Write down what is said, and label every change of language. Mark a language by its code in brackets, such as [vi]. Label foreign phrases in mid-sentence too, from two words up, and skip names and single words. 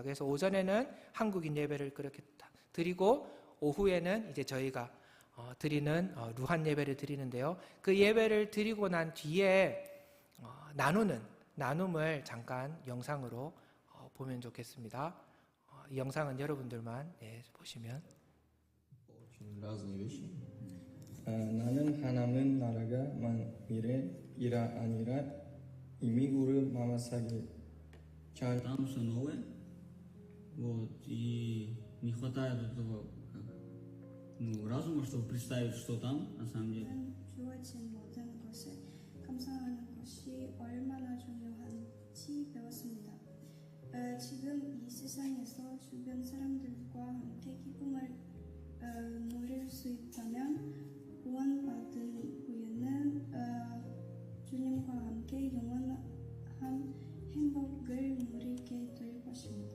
[ko] 그래서 오전에는 한국인 예배를 그렇게 드리고, 오후에는 이제 저희가 드리는 루한 예배를 드리는데요. 그 예배를 드리고 난 뒤에 나눔을 잠깐 영상으로 보면 좋겠습니다. 이 영상은 여러분들만 보시면. [ru] разные вещи. [ko] 나는 하나님 나라가 미래이라 아니라 이미 우리 마음속에 잘 [ru] Там все новое, вот, и не хватает этого разума, чтобы представить, что там на самом деле. [ko] 주어진 모든 것을 감사하는 것이 얼마나 중요한지 배웠습니다. 지금 이 세상에서 주변 사람들과 함께 기쁨을 누릴 수 있다면 구원받은 후에는 주님과 함께 영원한 행복을 누리게 될 것입니다.